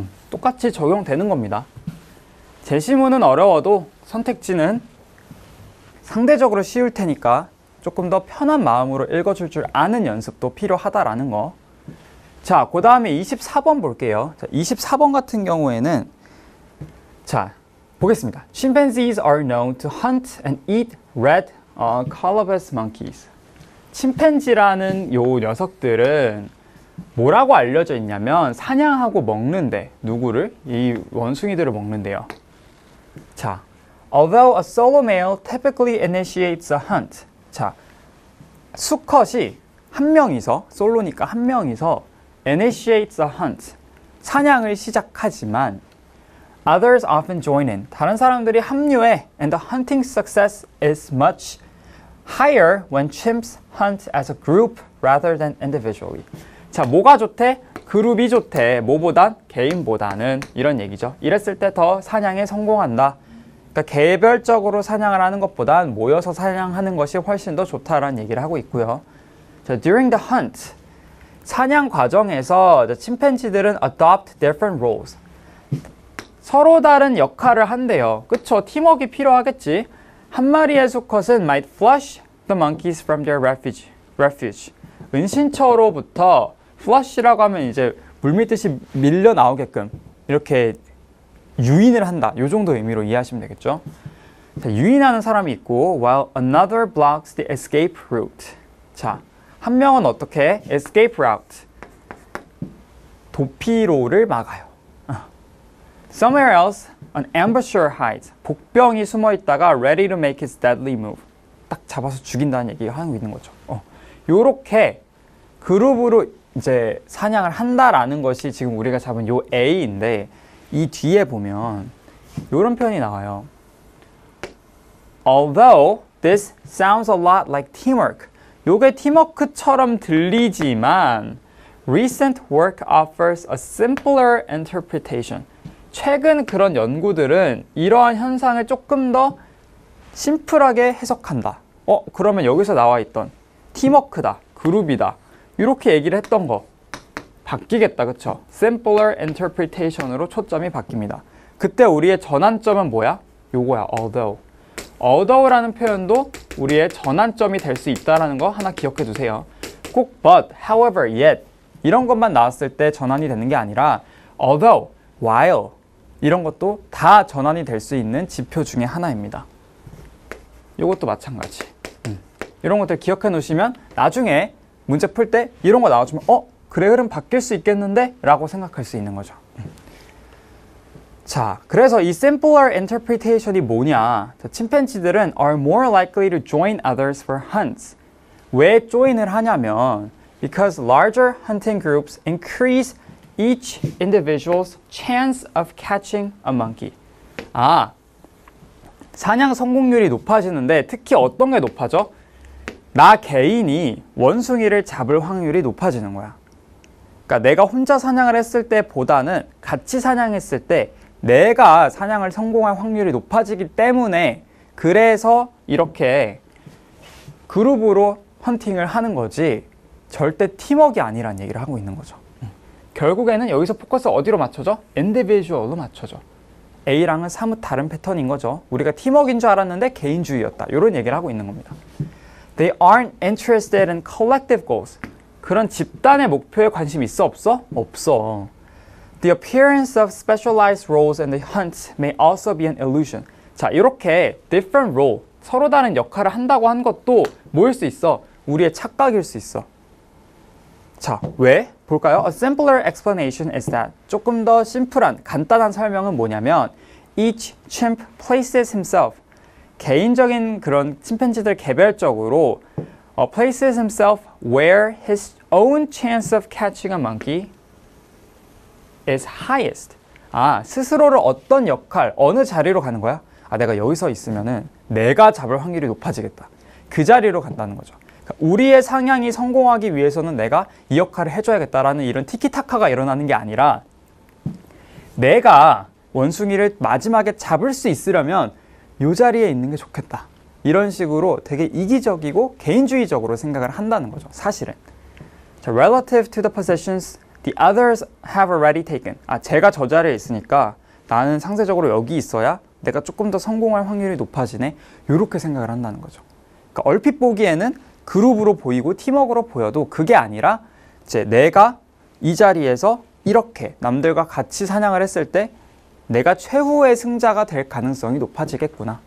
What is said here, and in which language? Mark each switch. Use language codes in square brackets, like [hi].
[ko] 똑같이 적용되는 겁니다. 제시문은 어려워도 선택지는 상대적으로 쉬울 테니까 조금 더 편한 마음으로 읽어줄 줄 아는 연습도 필요하다라는 거. 자, 그 다음에 24번 볼게요. 자, 24번 같은 경우에는 자, 보겠습니다. [en] Chimpanzees are known to hunt and eat red colobus monkeys. [ko] 침팬지라는 요 녀석들은 뭐라고 알려져 있냐면 사냥하고 먹는데 누구를? 이 원숭이들을 먹는데요. [en] 자, although a solo male typically initiates a hunt. [ko] 자, 수컷이 한 명이서, 솔로니까 한 명이서 [en] initiates a hunt. [ko] 사냥을 시작하지만 [en] others often join in. [ko] 다른 사람들이 합류해 [en] and the hunting success is much higher when chimps hunt as a group rather than individually. [ko] 자, 뭐가 좋대? 그룹이 좋대. 뭐보단? 개인보다는. 이런 얘기죠. 이랬을 때 더 사냥에 성공한다. 그러니까 개별적으로 사냥을 하는 것보단 모여서 사냥하는 것이 훨씬 더 좋다라는 얘기를 하고 있고요. [en] 자, during the hunt. [ko] 사냥 과정에서 침팬지들은 [en] adopt different roles. [ko] 서로 다른 역할을 한대요. 그쵸? 팀워크가 필요하겠지. 한 마리의 수컷은 [en] might flush the monkeys from their refuge. [ko] 은신처로부터 flush라고 하면 이제 물밀듯이 밀려 나오게끔 이렇게 유인을 한다. 이 정도 의미로 이해하시면 되겠죠. [en] 자, [ko] 유인하는 사람이 있고 [en] while another blocks the escape route. [ko] 자, 한 명은 어떻게? escape route. 도피로를 막아요. [en] Somewhere else, an ambusher hides. [ko] 복병이 숨어 있다가 [en] ready to make his deadly move. [ko] 딱 잡아서 죽인다는 얘기가 하고 있는 거죠. 요렇게 그룹으로 이제 사냥을 한다라는 것이 지금 우리가 잡은 요 A인데 이 뒤에 보면 요런 표현이 나와요. [en] Although this sounds a lot like teamwork. [ko] 요게 팀워크처럼 들리지만 [en] recent work offers a simpler interpretation. [ko] 최근 그런 연구들은 이러한 현상을 조금 더 심플하게 해석한다. 그러면 여기서 나와 있던 팀워크다, 그룹이다. 이렇게 얘기를 했던 거 바뀌겠다, 그쵸? Simpler interpretation으로 초점이 바뀝니다. 그때 우리의 전환점은 뭐야? 요거야, although. although라는 표현도 우리의 전환점이 될 수 있다는 거 하나 기억해 두세요. 꼭 but, however, yet 이런 것만 나왔을 때 전환이 되는 게 아니라 although, while 이런 것도 다 전환이 될 수 있는 지표 중에 하나입니다. 이것도 마찬가지. 이런 것들 기억해 놓으시면 나중에 문제 풀 때 이런 거 나와주면 그래, 흐름 바뀔 수 있겠는데? 라고 생각할 수 있는 거죠. 자, 그래서 이 simpler interpretation이 뭐냐? [en] 자, 침팬지들은 are more likely to join others for hunts. [ko] 왜 join을 하냐면 [en] because larger hunting groups increase each individual's chance of catching a monkey. [ko] 사냥 성공률이 높아지는데 특히 어떤 게 높아져? 나 개인이 원숭이를 잡을 확률이 높아지는 거야. 그러니까 내가 혼자 사냥을 했을 때보다는 같이 사냥했을 때 내가 사냥을 성공할 확률이 높아지기 때문에 그래서 이렇게 그룹으로 헌팅을 하는 거지 절대 팀워크가 아니란 얘기를 하고 있는 거죠. 결국에는 여기서 포커스 어디로 맞춰져? 인디비주얼로 맞춰져. A랑은 사뭇 다른 패턴인 거죠. 우리가 팀워크인 줄 알았는데 개인주의였다. 이런 얘기를 하고 있는 겁니다. [en] They aren't interested in collective goals. [ko] 그런 집단의 목표에 관심 있어 없어? 없어. [en] The appearance of specialized roles in the hunt may also be an illusion. [ko] 자, 이렇게 [en] different role, [ko] 서로 다른 역할을 한다고 한 것도 뭐일 수 있어? 우리의 착각일 수 있어. 자, 왜? 볼까요? [en] A simpler explanation is that [ko] 조금 더 심플한, 간단한 설명은 뭐냐면 [en] each chimp places himself. [ko] 개인적인 그런 침팬지들 개별적으로 [en] places himself where his own chance of catching a monkey is highest. [ko] 아, 스스로를 어떤 역할, 어느 자리로 가는 거야? 아, 내가 여기서 있으면은 내가 잡을 확률이 높아지겠다. 그 자리로 간다는 거죠. 그러니까 우리의 상향이 성공하기 위해서는 내가 이 역할을 해줘야겠다라는 이런 티키타카가 일어나는 게 아니라 내가 원숭이를 마지막에 잡을 수 있으려면 이 자리에 있는 게 좋겠다. 이런 식으로 되게 이기적이고 개인주의적으로 생각을 한다는 거죠. 사실은. [en] 자, relative to the positions the others have already taken. [ko] 아, 제가 저 자리에 있으니까 나는 상대적으로 여기 있어야 내가 조금 더 성공할 확률이 높아지네. 이렇게 생각을 한다는 거죠. 그러니까 얼핏 보기에는 그룹으로 보이고 팀워크로 보여도 그게 아니라 이제 내가 이 자리에서 이렇게 남들과 같이 사냥을 했을 때 내가 최후의 승자가 될 가능성이 높아지겠구나.